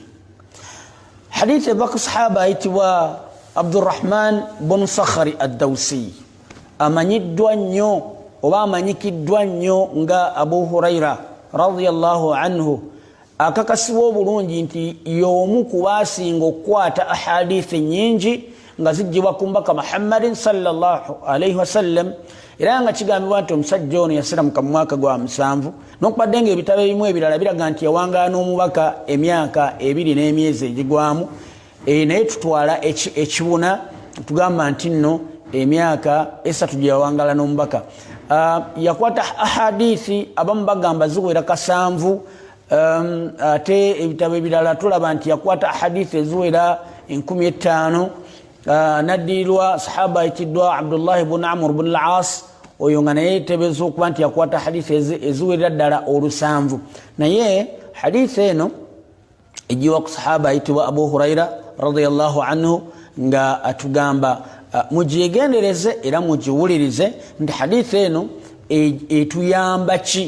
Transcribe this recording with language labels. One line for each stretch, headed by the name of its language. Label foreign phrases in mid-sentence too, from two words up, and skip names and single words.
Ganda: Hadithi eva ku sahaba ayitibwa Abdurrahman bin Sakhari ad-Dawsi, amanyiddwa nnyo oba amanyikiddwa nnyo nga Abu Huraira
Arabic: رضي الله عنه,
Ganda: akakasibwa obulungi nti y'omu ku baasinga okukwata ahadithi nyingi nga zijjibwa ku mbaka Muhammadin
Arabic: صلى الله عليه وسلم,
Ganda: era nga kigambibwa nti omusajja ono yasiramuka mu mwaka gwa 7, n'okubadde nga ebitabo ebimu ebirala biraga nti yawangaala n'omubaka emyaka 2 n'emyezi egigwamu, naye tutwala ekibuna tugamba nti nno emyaka 3 gye yawangaala n'omubaka. Yakwata ahadithi abamu bagamba ziwera 7, ate ebitabo ebirala tulaba nti yakwata ahadithi eziwera 15. Naddirirwa sahaba ayitiddwa Abdullah ibn Amr ibn al-As, oyo nga naye tebeeza okuba nti yakwata hadithi eziwerera ddala 7. Naye hadithi eno ejiwa ku sahaba ayitibwa Abu Huraira
Arabic: رضي الله عنه
Ganda: nga atugamba mugigendereze era mugiwulirize nti hadithi eno etuyamba ki.